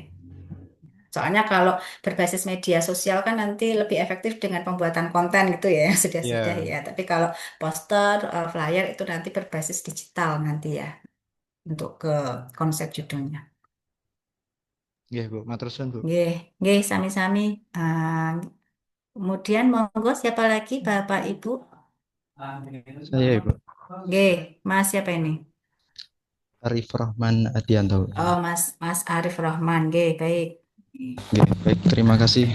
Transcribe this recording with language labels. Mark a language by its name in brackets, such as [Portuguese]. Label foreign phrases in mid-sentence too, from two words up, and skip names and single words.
[Indonesian] Soalnya kalau berbasis media sosial kan nanti lebih efektif dengan pembuatan konten gitu ya, yang sudah-sudah Ya, ya. Tapi kalau poster, flyer itu nanti berbasis digital nanti ya untuk ke konsep judulnya. ya, Bu. [Javanese] Matur suwun, [Indonesian] Bu. [Javanese] Nggih, nggih sami-sami. [Indonesian] Kemudian monggo siapa lagi Bapak Ibu? Saya, Ibu. Nggih, Mas siapa ini? Arif Rahman Adianto. Oh, Mas Arif Rohman. Nggih, baik. Oke, baik, terima Mas kasih